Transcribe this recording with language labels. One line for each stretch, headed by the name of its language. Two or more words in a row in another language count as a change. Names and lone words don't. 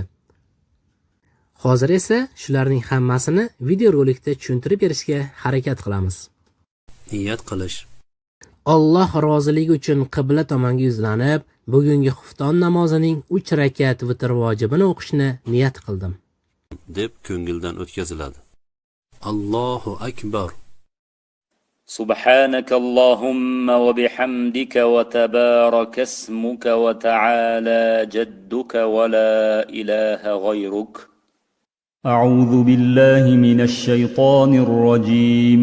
Uzbek: Hozir esa shularning hammasini videorolikda tushuntirib berishga harakat qilamiz. Niyat qilish. Alloh roziligi uchun qibla tomonga yuzlanib, bugungi xufton namozining 3 rakat vitr vojibini o'qishni niyat qildim deb ko'ngildan o'tkaziladi.
Arabic: الله أكبر. سبحانك اللهم وبحمدك وتبارك اسمك وتعالى جدك ولا إله غيرك. أعوذ بالله من الشيطان الرجيم.